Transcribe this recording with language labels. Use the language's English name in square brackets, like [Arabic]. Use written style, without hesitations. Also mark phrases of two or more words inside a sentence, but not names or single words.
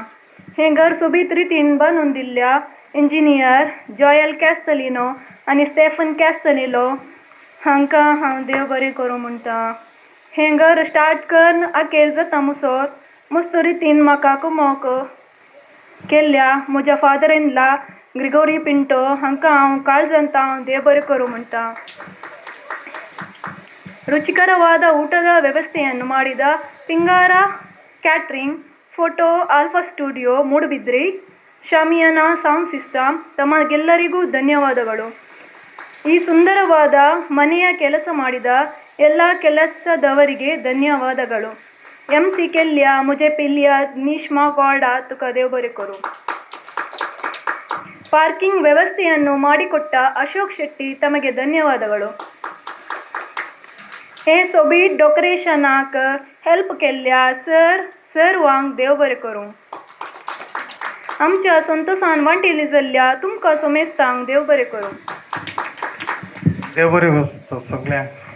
[Konkani] हें घर सोबीत रितीन बांदून दिल्ल्या इंजिनियर जॉयल कॅस्टलिनो आनी स्टेफन कॅस्टनिलो हांकां हांव देव बरें करूं म्हणटा. हें घर स्टार्ट करून आखेर जाता मुसोर मस्त रितीन म्हाका कुमोक केल्ल्या म्हज्या [English] father in law [Konkani] ग्रिगोरी पिंटो हांकां हांव काळजांत हांव देव बरें करूं म्हणटा. [Kannada] ರುಚಿಕರವಾದ ಊಟದ ವ್ಯವಸ್ಥೆಯನ್ನು ಮಾಡಿದ ಪಿಂಗಾರ ಕ್ಯಾಟ್ರಿಂಗ್, ಫೋಟೋ ಆಲ್ಫಾ ಸ್ಟುಡಿಯೋ ಮೂಡುಬಿದ್ರಿ, ಶಾಮಿಯಾನ ಸೌಂಡ್ ಸಿಸ್ಟಮ್ ತಮಗೆಲ್ಲರಿಗೂ ಧನ್ಯವಾದಗಳು. ಈ ಸುಂದರವಾದ ಮನೆಯ ಕೆಲಸ ಮಾಡಿದ ಎಲ್ಲ ಕೆಲಸದವರಿಗೆ ಧನ್ಯವಾದಗಳು. [Konkani] MC ಕೆಲ್ಯ ಮುಜೆ ಪಿಲ್ಯ ನೀಶ್ಮಾ ಗಾಡ ತುಕ ದೇವ್ ಬರೆ ಕೊರು. [Kannada] ಪಾರ್ಕಿಂಗ್ ವ್ಯವಸ್ಥೆಯನ್ನು ಮಾಡಿಕೊಟ್ಟ ಅಶೋಕ್ ಶೆಟ್ಟಿ ತಮಗೆ ಧನ್ಯವಾದಗಳು. [Konkani] हे सोबीत डेकोरेशनाक हेल्प केल्ल्या सर्वांक देव बरें करूं. आमच्या संतोषान वांटिली जाल्ल्या तुमकां सोमेस्तांक देव बरें करूं. देव बरें करूं सगळ्यांक.